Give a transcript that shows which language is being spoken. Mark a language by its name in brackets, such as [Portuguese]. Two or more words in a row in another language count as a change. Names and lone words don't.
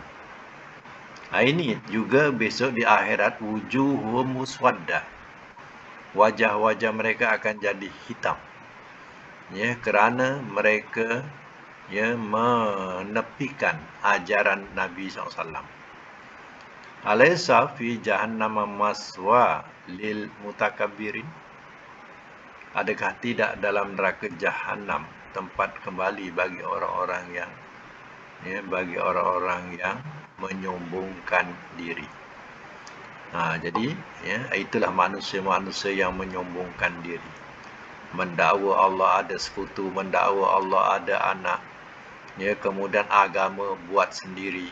[Malay] Ini juga besok di akhirat [Arabic] وجوههم مسودة, [Malay] wajah-wajah mereka akan jadi hitam. Kerana mereka menepikan ajaran Nabi SAW. [Arabic] أليس في جهنم مثوى للمتكبرين? [Malay] Adakah tidak dalam neraka Jahannam tempat kembali bagi orang-orang yang menyombongkan diri. Jadi itulah manusia-manusia yang menyombongkan diri, mendakwa Allah ada sekutu, mendakwa Allah ada anak, kemudian agama buat sendiri.